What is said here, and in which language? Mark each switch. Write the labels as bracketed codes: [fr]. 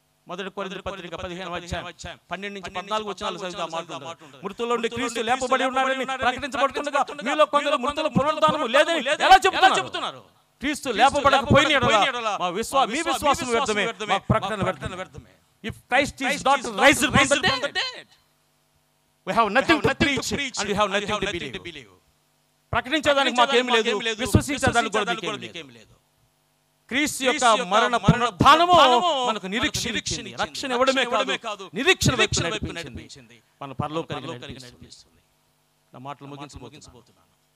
[te] మొదటి కొరింథీ పత్రిక 15వ అధ్యాయం 12 నుంచి 14 వచనాలు చదివితే మాట్లాడుతుంది. మృతుల్లో నుండి క్రీస్తు లేపబడి ఉన్నాడని ప్రకటించబడుతుండగా మీలో కొందరు మృతుల పునరుద్ధానం లేదని ఎలా చెప్తున్నారు? క్రీస్తు లేపబడకపోయిన యెడల మీ విశ్వాసం వ్యర్థమే, మా ప్రకటన వ్యర్థమే. [en] If Christ is not raised from the dead, we have nothing to preach and we have nothing to believe. [te] ప్రకటించడానికి మాకేం లేదు, విశ్వసించడానికి కూడా మీకేం లేదు. క్రీస్తు యొక్క మరణ పునరుద్ధానము మనకు నిరీక్షణ ఇచ్చింది. రక్షణ ఇవ్వడమే కాదు, నిరీక్షణ వైపు నడిపించింది. మన పరలోకానికి నడిపిస్తుంది. నా మాటలు ముగించబోతున్నాను.